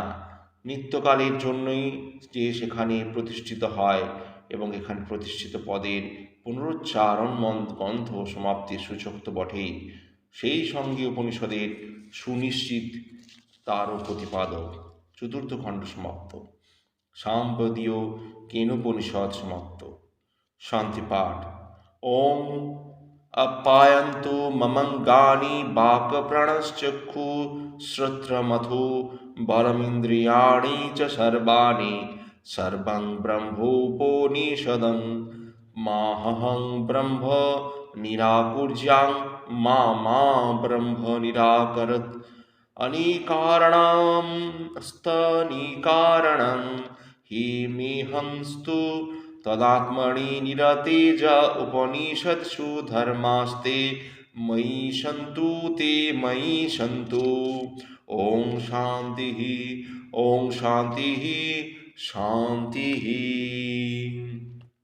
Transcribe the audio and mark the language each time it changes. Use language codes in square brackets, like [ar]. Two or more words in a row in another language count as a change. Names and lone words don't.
[bn] নিত্যকালের জন্যই যে সেখানে প্রতিষ্ঠিত হয় এবং এখানে প্রতিষ্ঠিত পদের পুনরুচ্চারণ গ্রন্থ সমাপ্তির সূচক তো বটেই, সেই সঙ্গে উপনিষদের সুনিশ্চিত তারও প্রতিপাদক। চতুর্থ খণ্ড সমাপ্ত। সাম্প্রদীয় কেনোপনিষদ সমাপ্ত। [sa] শান্তিপাঠ। ওম আপ্যায়ন্তু মমঙ্গানি বাক্প্রাণশ্চক্ষু শ্রোত্রমথো বলমিন্দ্রিয়াণি চ সর্বাণি সর্বং ব্রহ্মোপনিষদং माहं ब्रह्म निराकुर्यां मा मा ब्रह्म निराकरत् अनिकारणं स्तनिकारणं हि मेहंस्तु तदात्मनि निरतेज उपनिषत्सु धर्मास्ते मयि सन्तु ते मयि सन्तु ॐ शान्तिः ॐ शान्तिः शान्तिः।